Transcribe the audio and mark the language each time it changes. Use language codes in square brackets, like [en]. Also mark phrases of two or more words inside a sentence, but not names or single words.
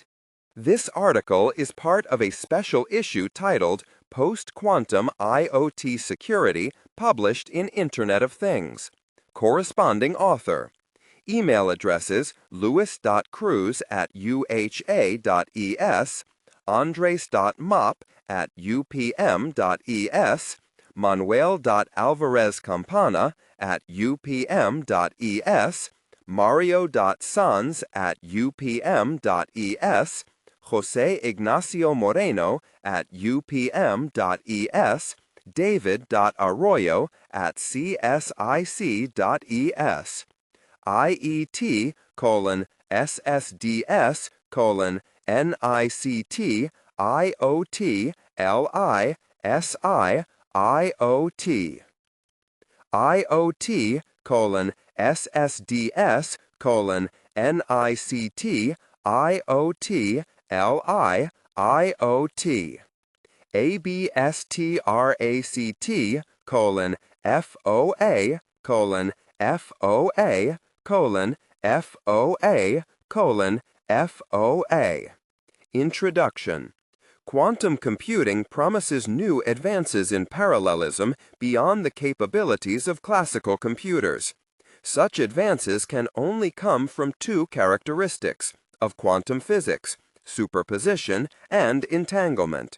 [en] This article is part of a special issue titled Post-Quantum IoT Security, published in Internet of Things. Corresponding author. Email addresses louis.cruz@uha.es, andres.mop@upm.es, Manuel.Álvarez-Campana at upm.es, Mario.Sanz@upm.es, José Ignacio Moreno at upm.es, David.Arroyo@csic.es, IET:/SSDS:/NICT/IOT/LISIOT, IoT:/SSDS:/NICT/IoT/LIIOT, ABSTRACT:/FOA:/FOA:/FOA. Introduction. Quantum computing promises new advances in parallelism beyond the capabilities of classical computers. Such advances can only come from two characteristics of quantum physics: superposition and entanglement.